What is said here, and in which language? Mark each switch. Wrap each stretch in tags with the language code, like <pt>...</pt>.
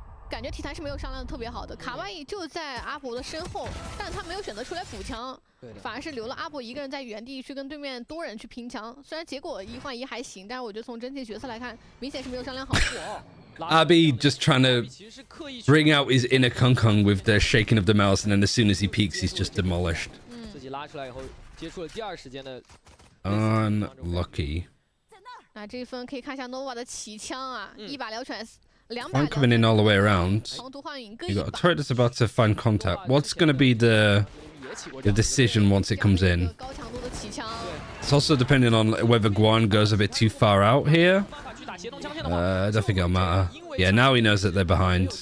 <zh>感觉体坛是没有商量的特别好的，卡哇伊就在阿博的身后，但他没有选择出来补枪，反而是留了阿博一个人在原地去跟对面多人去拼枪。虽然结果1换1还行，但是我觉得从整体角色来看，明显是没有商量好。</zh> <en>Abi just trying to bring out his inner Kung Kung with the shaking of the mouse, and then as soon as he peeks, he's just demolished.</en> <zh>自己拉出来以后，接触了第2时间的 unlucky. 那这一分可以看一下 Nova 的起枪啊，1把撩拳，2把</zh> <en>I'm coming in all the way around.</en> <zh>长途换影</zh> <en>You got a turret that's about to find contact. What's going to be the decision once it comes in?</en> <zh>高强度的起枪。</zh> <en>It's also depending on whether Guan goes a bit too far out here. I don't think it'll matter. Yeah, now he knows that they're behind.</en>